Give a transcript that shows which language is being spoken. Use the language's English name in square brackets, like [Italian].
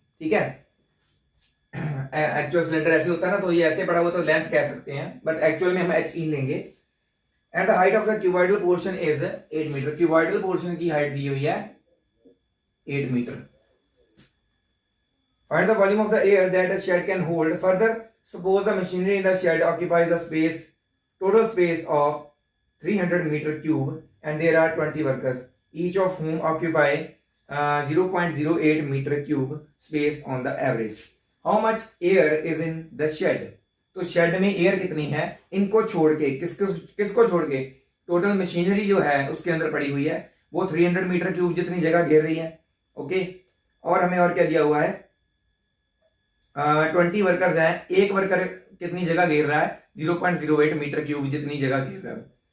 [Hindi] ठीक है, actual cylinder ऐसे होता है ना, तो ये ऐसे पड़ा हुआ तो लेंथ कह सकते हैं, बट एक्चुअल में हम एच ई लेंगे। [English] And the height of the cuboidal portion is 8 meter. [Hindi] Cuboidal portion की हाइट दी हुई है 8 metre. [English] Find the volume of the air that a shed can hold. Further, suppose the machinery in the shed occupies a space, total space of 300 meter cube, and there are 20 workers, each of whom occupy 0.08 meter cube space on the average. How much air is in the shed? [Hindi] तो shade में air कितनी है, इनको छोड़ के, किसको छोड़ के, टोटल मशीनरी जो है उसके अंदर पड़ी हुई है वो 300 मीटर क्यूब जितनी जगह घेर रही है। ओके, और हमें और क्या दिया हुआ है, 20 वर्कर्स हैं, एक वर्कर कितनी जगह घेर रहा है, 0.08 मीटर क्यूब जितनी जगह घेर रहा है।